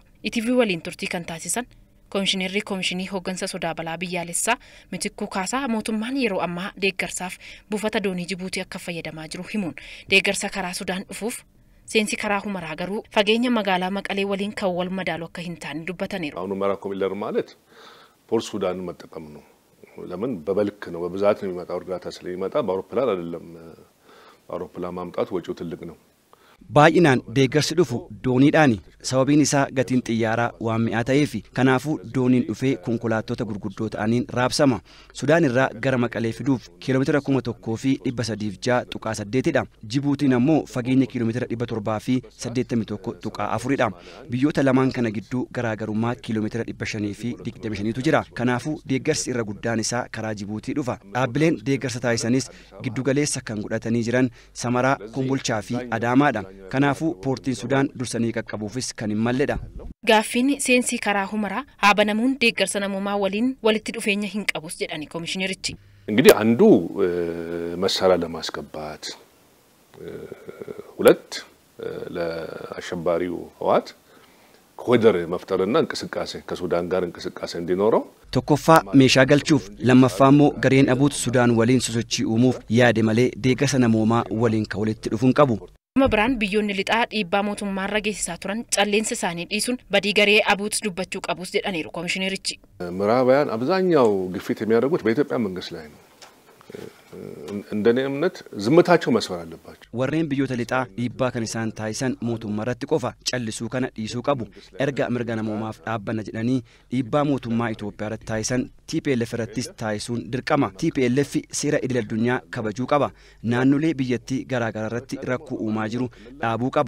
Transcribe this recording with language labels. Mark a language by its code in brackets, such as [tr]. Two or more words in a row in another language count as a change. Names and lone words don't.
[om] ITV waliin turtii kan taasisan Komishinarri Komishinii Hooggansa Sodaa Balaa Biyyaalessaa Mitikkuu Kaasaa mootummaan yeroo ammaa deeggarsaaf buufata doonii Jibuutii akka fayyadamaa jiru himuun deeggarsa karaa Sudaan dhufuuf seensi karaa Humaraa garuu fageenya magaalaa Maqalee waliin kan wal madaalu akka hin taane dubbataniiru. [am] ሁመራ ኮሪደር ማለት ፖርት ሱዳንን መጠቀም ነው። ለምን በበልክ ነው በብዛት ነው የሚመጣው እርዳታ ስለሚመጣ በአውሮፕላን አይደለም። በአውሮፕላን ማምጣት ወጪው ትልቅ ነው። [om] baay'inaan deeggarsi dhufu dooniidhaani sababiin isaa gatiin xiyyaaraa waan mi'aa ta'eef kanaafuu dooniin dhufee konkolaattota gurguddoo ta'aniin raabsama. Sudaan irraa gara Maqalee fiduuf kiiloomeetira 1,306.8dha. Jibuutiin ammoo fageenya kiiloomeetira 781.4dha. Biyyoota lamaan kana gidduu garaagarummaa kiiloomeetira 525tu jira. Kanaafuu deeggarsi irra guddaan isaa karaa Jibuutii dhufa. Dhaabbileen deeggarsa taasisanis giddugaleessa kan godhatanii jiran Samaraa, Kombolchaa fi Adaamaadha. Kanaafuu poortiin Sudaan dursanii qaqqabuufis kan hin malledha. Gaaffiin seensi karaa Humaraa haabanamuun deeggarsa namummaa waliin walitti dhufeenya hin qabus jedhani komishinerichi. [am] እንግዲህ አንዱ መሳሪያ ለማስገባት ሁለት ለአሸባሪው ህወሓት ኮሪደር መፍጠርና እንቅስቃሴ ከሱዳን ጋር እንቅስቃሴ እንዲኖረው [om] tokkoffaa meeshaa galchuuf lammaffaa immoo gareen abuut Sudaan waliin sosochii uumuuf yaade malee deeggarsa namummaa waliin ka walitti dhufuun qabu. Biraan biyyoonni lixaa dhiibbaa mootummaarra geessisaa turan calleensa isaanii dhiisuun badii garee abuut dubbachuu qabus jedhaniiru komishinerichi. [am] ምዕራባውያን አብዛኛው ግፊት የሚያደርጉት በኢትዮጵያ መንግስት ላይ ነው። እንደኔ እምነት ዝምታቸው መስፈር አለባቸው። [om] warreen biyyoota lixaa dhiibbaa kan isaan taasisan mootummaarratti qofa callisuu kana dhiisuu qabu. Erga mirga namoomaaf dhaabbanna jedhanii dhiibbaa mootummaa Itoophiyaarratti taasisan TPLF irrattis taasisuun dirqama. TPLF seera idil addunyaa kabajuu qaba. Naannolee biyyattii garaagaraa irratti rakkoo uumaa jiru dhaabuu qaba.